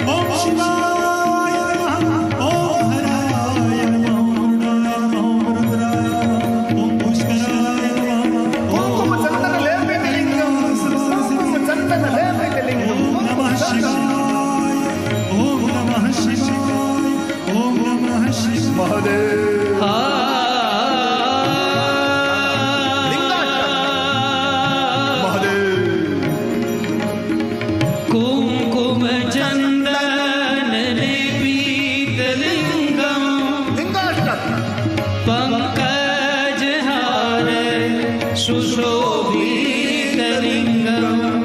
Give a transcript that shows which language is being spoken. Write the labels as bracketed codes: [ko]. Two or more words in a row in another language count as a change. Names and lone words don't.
[sa] ઓમ શિવાય નમઃ, ઓમ હરાય નમઃ, ઓમ રૂદ્રાય નમઃ, ઓમ રુદ્રાય નમઃ, ઓમ પુષ્કરાય નમઃ, ઓમ ચંદન લેપિતલિંગમ, ઓમ ચંદન લેપિતલિંગમ. ઓમ નમઃ શિવાય, ઓમ નમઃ શિવાય, ઓમ નમઃ શિવાય. મહાદેવ. कुमकुम चंदन लेपित लिंगम, पंकज हार सुशोभित लिंगम,